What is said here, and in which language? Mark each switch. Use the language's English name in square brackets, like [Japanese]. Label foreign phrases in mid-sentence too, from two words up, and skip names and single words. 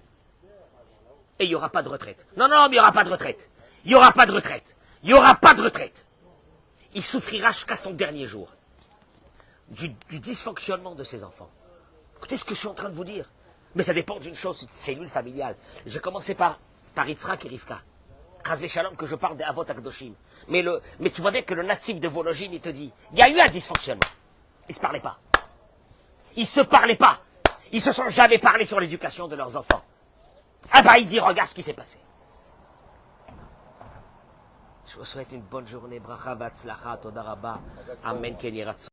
[French] Et il n'y aura pas de retraite. Non, non, mais il n'y aura pas de retraite. Il n'y aura pas de retraite. Il n'y aura pas de retraite. Il souffrira jusqu'à son dernier jour du dysfonctionnement de ses enfants. Écoutez ce que je suis en train de vous dire. Mais ça dépend d'une chose, une cellule familiale. J'ai commencé par Yitzhak et Rivka. [Hebrew] חס ושלום [French] que je parle des [Hebrew] אבות הקדושים. [French] Mais tu vois bien que le natif de Vologine, il te dit, il y a eu un dysfonctionnement. Ils ne se parlaient pas. Ils ne se parlaient pas. Ils se sont jamais parlé sur l'éducation de leurs enfants. Ah bah il dit, regarde ce qui s'est passé. Je vous souhaite une bonne journée. [Hebrew] ברכה והצלחה, תודה רבה. אמן, כן יהי רצון.